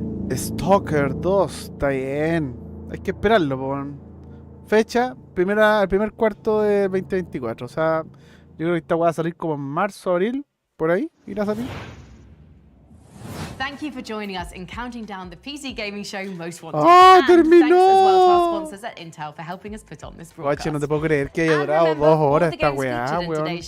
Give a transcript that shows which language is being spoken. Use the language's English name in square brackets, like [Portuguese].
[Spanish] Stalker 2, está bien. Hay que esperarlo, por fecha, el primer cuarto de 2024. O sea, yo creo que esta va a salir como en marzo, abril, por ahí, irá a salir. [English] Thank you for joining us in counting down the PC gaming show most wanted. [Spanish] ¡Oh, [English] and [Spanish] terminó! [English] Thanks as well to our sponsors at Intel for helping us put on this broadcast. [Spanish] Guache, no te puedo creer que haya durado 2 horas esta weá, weón.